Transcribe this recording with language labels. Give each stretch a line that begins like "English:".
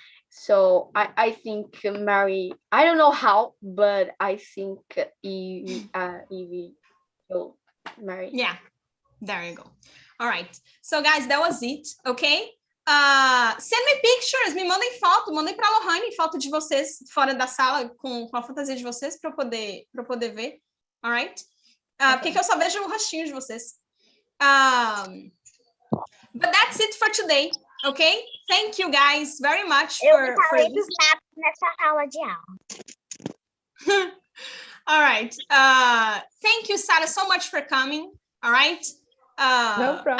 English: So I think Mary, I don't know how, but I think Evie will marry. Yeah, there you go. All right. So guys, that was it, okay? Send me pictures,
Portuguese: me mandem foto, mandem para a Lohane foto de vocês fora da sala com a fantasia de vocês para eu poder ver.
English: All right?
Portuguese: Porque eu só vejo o rostinho de vocês.
English: But that's it for today, okay? Thank you guys very much for this.
Portuguese: Nessa aula de aula.
English: All right. Thank you, Sarah, so much for coming. All right. No problem.